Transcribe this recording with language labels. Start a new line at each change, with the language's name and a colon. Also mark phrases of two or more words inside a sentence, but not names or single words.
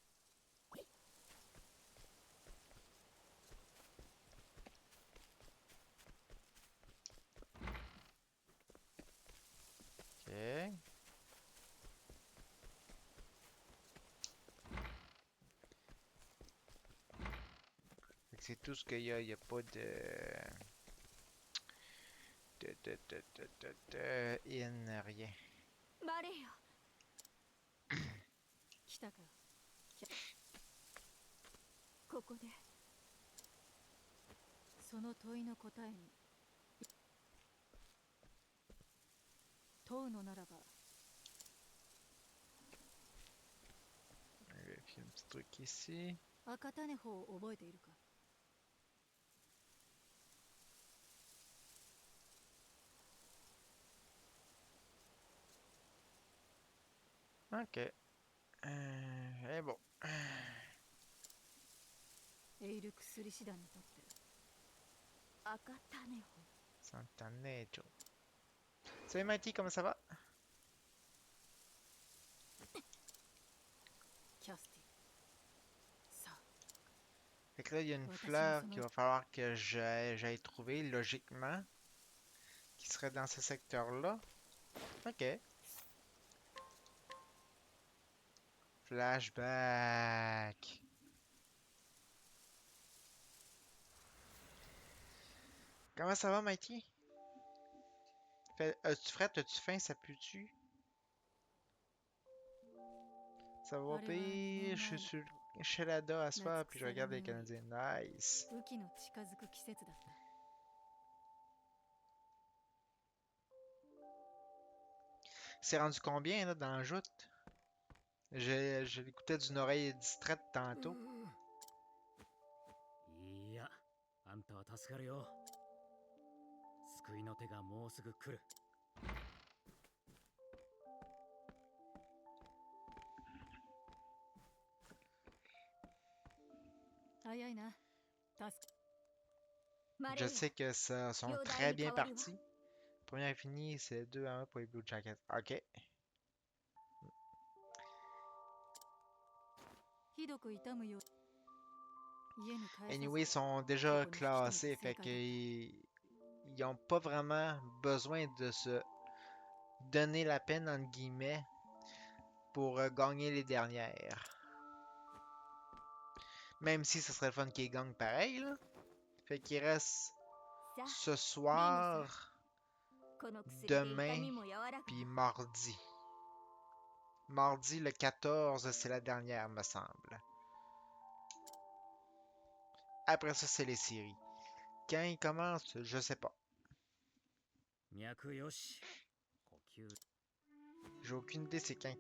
French: Ok. Fait que c'est tout ce qu'il y a. Il n'y a pas in, rien.
Japanese: バレエよ来たかここでその問いの答えに問うのならば
French: On va vérifier un petit truc ici.
Japanese: 赤種法を覚えているか
French: Ok. Et bon.
Japanese: エイル薬師団にとって赤種法
French: Santanejo. Salut Mighty, comment ça va?
Japanese: キャスティさあ
French: Fait que là, il y a une Ouais, fleur t'as qu'il va falloir que j'aille trouver logiquement. Qui serait dans ce secteur-là. Ok. Flashback. Comment ça va, Mighty? As-tu fret? As-tu faim? Ça pue-tu? Ça va
Japanese: あれは2
French: pire?
Japanese: 年
French: Je suis
Japanese: 前の
French: sur
Japanese: こと
French: le Shelada à soir,
Japanese: 夏
French: puis je
Japanese: 草が
French: regarde les
Japanese: 実り
French: Canadiens. Nice.
Japanese: 雨季の近づく季節だった
French: C'est rendu combien, là, dans le joute? Je l'écoutais d'une oreille distraite tantôt.
Japanese: いや、あんたは助かるよ。救いの手がもうすぐ来る。早いな助か
French: Je sais que ça sont Yoda très bien Ikawari wa? partis. Première est finie, c'est 2-1 pour les Blue Jackets. Ok.
Japanese: ひどく痛むよ家に帰さず
French: Anyway, ils sont déjà classés, fait qu'ils n'ont pas vraiment besoin de se donner la peine, entre guillemets, pour gagner les dernières. Même si ce serait le fun qu'ils gagnent pareil, là. Fait qu'il reste
Japanese: さあ
French: ce soir,
Japanese: この薬で痛
French: demain,
Japanese: みも和らぐ
French: puis mardi. Mardi le 14, c'est la dernière, me semble. Après ça, c'est les séries. Quand ils commencent, je sais pas.
Japanese: 脈よし。呼吸。
French: J'ai aucune idée c'est quand ils